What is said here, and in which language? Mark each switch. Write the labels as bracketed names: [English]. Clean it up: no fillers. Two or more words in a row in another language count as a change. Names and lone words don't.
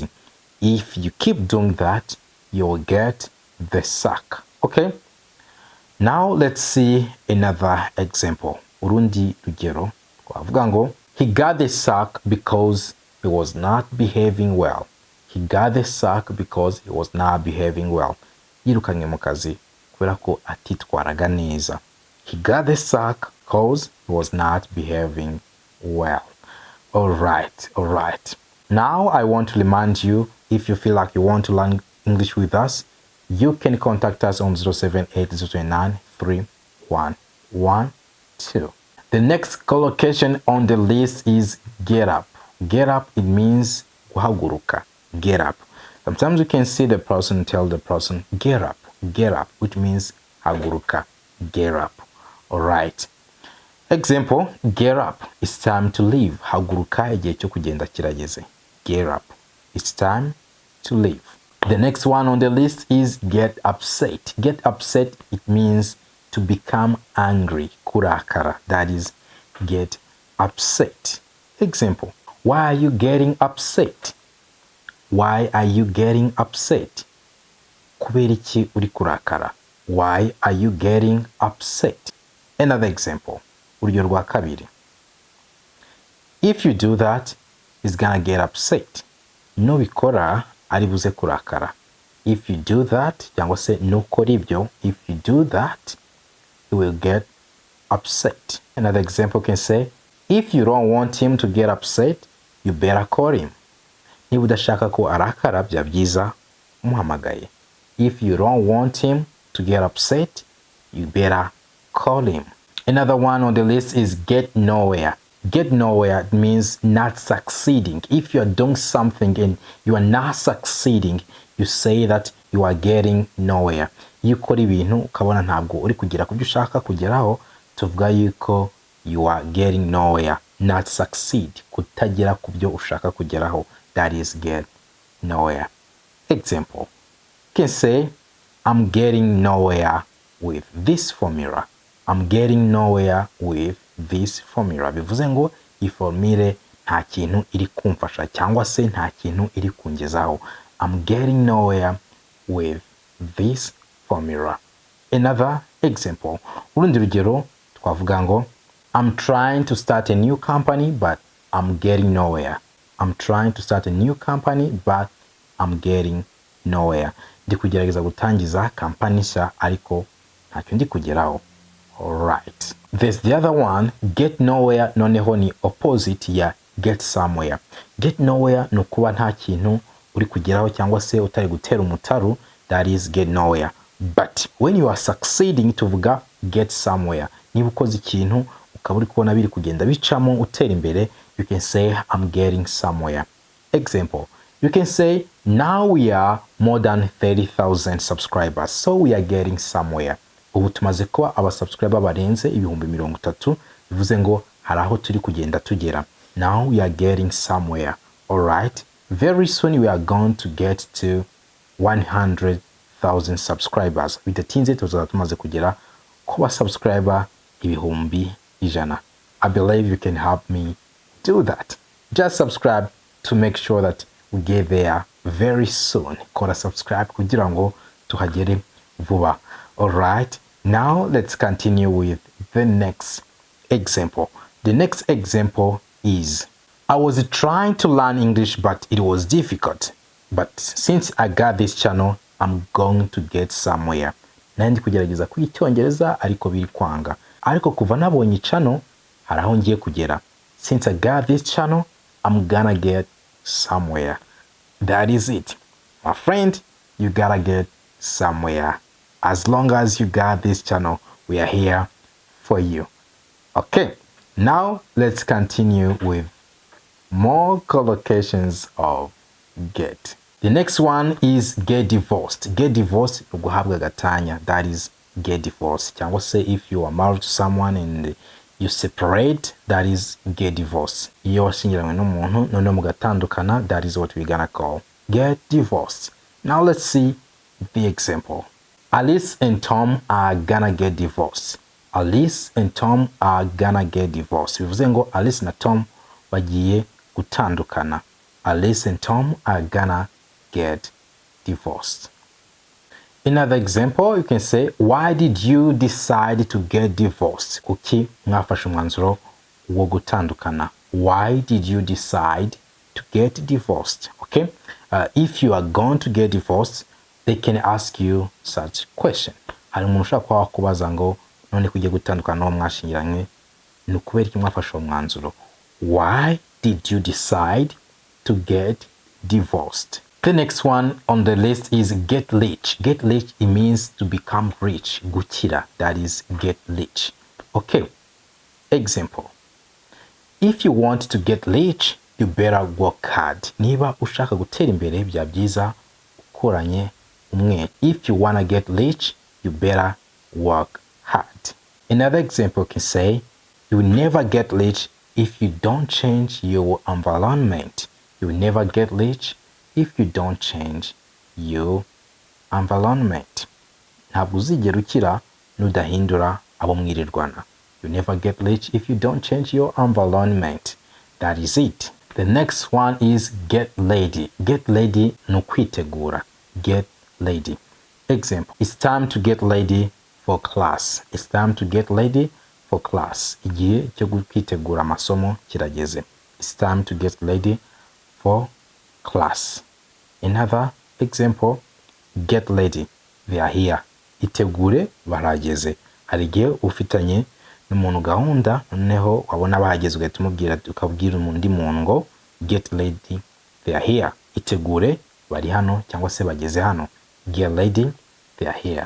[English] If you keep doing that, you will get the sack. Okay? Now let's see another example. [Kinyarwanda] Urundi rugero twavuga ngo [English] he got the sack because he was not behaving well. He got the sack because he was not behaving well. [Kinyarwanda] Yirukanywe mu kazi kubera ko atitwaraga neza. [English] He got the sack because he was not behaving well. All right. Now I want to remind you, if you feel like you want to learn English with us, you can contact us on 078-029-3112. The next collocation on the list is get up. Get up, it means guhaguruka. Get up. Sometimes you can see the person tell the person, get up, which means haguruka, get up. All right. Example, get up, it's time to leave. [Kinyarwanda] Haguruka igihe cyo kugenda kirageze. [English] Get up, it's time to leave. The next one on the list is get upset. Get upset, it means to become angry, kurakara. That is get upset. Example, why are you getting upset? Why are you getting upset? [Kinyarwanda] Kubera iki uri kurakara? [English] Why are you getting upset? Another example, [Kinyarwanda] urugero rwa kabiri. [English] If you do that, he's gonna get upset. [Kinyarwanda] Nubikora ari buze kurakara. [English] If you do that, [Kinyarwanda] cyangwa se nukora ibyo, [English] if you do that, he will get upset. Another example can say, if you don't want him to get upset, you better call him. [Kinyarwanda] Niba udashaka ko arakara, bya byiza umuhamagaye. [English] If you don't want him to get upset, you better call him. Another one on the list is get nowhere. Get nowhere means not succeeding. If you are doing something and you are not succeeding, you say that you are getting nowhere. [Kinyarwanda] Iyo ukora ibintu ukabona ntabwo uri kugera ku byo ushaka kugeraho, tuvuga yuko [English] you are getting nowhere. Not succeed, [Kinyarwanda] kutagera ku byo ushaka kugeraho, [English] that is get nowhere. Example, you can say I'm getting nowhere with this formula. I'm getting nowhere with this formula. [Kinyarwanda] Bivuze ngo iyi formule nta kintu iri kumfasha cyangwa se nta kintu iri kungezaho. [English] I'm getting nowhere with this formula. Another example, [Kinyarwanda] urundi rugero twavuga ngo [English] I'm trying to start a new company but I'm getting nowhere. I'm trying to start a new company but I'm getting nowhere. [Kinyarwanda] Ndi kugerageza gutangiza kampani nshya ariko ntacyo ndi kugeraho. [English] Alright. There's the other one, get nowhere [Kinyarwanda] noneho ni [English] opposite ya get somewhere. Get nowhere [Kinyarwanda] no kuba nta kintu uri kugeraho cyangwa se utari gutera umutaru, [English] that is get nowhere. But when you are succeeding tuvuga get somewhere. [Kinyarwanda] Niba ukoze ikintu ukaba uri kubona biri kugenda bicamo utera imbere, [English] you can say I'm getting somewhere. Example, you can say now we are more than 30,000 subscribers, so we are getting somewhere. [Kinyarwanda] Ubu tumaze kuba aba subscriber barenze 30,000, bivuze ngo hari aho turi kugenda tugera. [English] Now we are getting somewhere. Alright, very soon we are going to get to 100,000 subscribers. [Kinyarwanda] Bidatinze tuzaba tumaze kugera kuba subscriber 100,000. [English] I believe you can help me do that. Just subscribe to make sure that we get there very soon. [Kinyarwanda] Kora subscribe kugira ngo tuhagere vuba. [English] Alright, now let's continue with the next example. The next example is, I was trying to learn English but it was difficult. But since I got this channel, I'm going to get somewhere. [Kinyarwanda] Nandi kugerageza kwiga Icyongereza ariko biri kwanga. Ariko kuva nabonye channel hari aho ngiye kugera. [English] Since I got this channel, I'm gonna get somewhere. That is it. My friend, you gotta get somewhere. As long as you got this channel, we are here for you. Okay, now let's continue with more collocations of get. The next one is get divorced. Get divorced, [Kinyarwanda] guhabwa gatanya, [English] that is get divorced. Cyangwa say if you are married to someone and you separate, that is get divorced. [Kinyarwanda] Iyo washyingiranywe n'umuntu none mugatandukana, [English] that is what we're gonna call get divorced. Now let's see the example. Alice and Tom are gonna get divorced. Alice and Tom are gonna get divorced. [Kinyarwanda] Bivuze ngo Alice na Tom bagiye gutandukana. [English] Alice and Tom are gonna get divorced. Another example, you can say, why did you decide to get divorced? [Kinyarwanda] Kuki mwafashe umwanzuro wo gutandukana. [English] Why did you decide to get divorced? Okay, if you are going to get divorced, they can ask you such question. [Kinyarwanda] Hari umuntu ushaka kwa kubaza ngo none kugiye gutandukana n'uwo mwashingiranywe ni ukubera iki mwafashe umwanzuro. [English] Why did you decide to get divorced? The next one on the list is get rich. Get rich, it means to become rich. Gukira, that is get rich. Okay, example. If you want to get rich, you better work hard. [Kinyarwanda] Niba ushaka gutera imbere bya byiza ukoranye umwete. [English] If you wanna get rich, you better work hard. Another example can say, you will never get rich if you don't change your environment. You will never get rich if you don't change your environment. [Kinyarwanda] Ntabwo uzigera ukira nudahindura abo mwirirwana. [English] You never get rich if you don't change your environment. That is it. The next one is get ready. Get ready [Kinyarwanda] no kwitegura. [English] Get ready. Example, it's time to get ready for class. It's time to get ready for class. [Kinyarwanda] Igihe cyo kwitegura amasomo kirageze. [English] It's time to get ready for class. Another example, get ready. They are here. [Kinyarwanda] Itegure barageze. Hari igihe ufitanye n'umuntu gahunda noneho wabona bahageze ugahita umubwira ukabwira undi muntu ngo [English] get ready. They are here. [Kinyarwanda] Itegure bari hano cyangwa se bageze hano. [English] Get ready. they are here.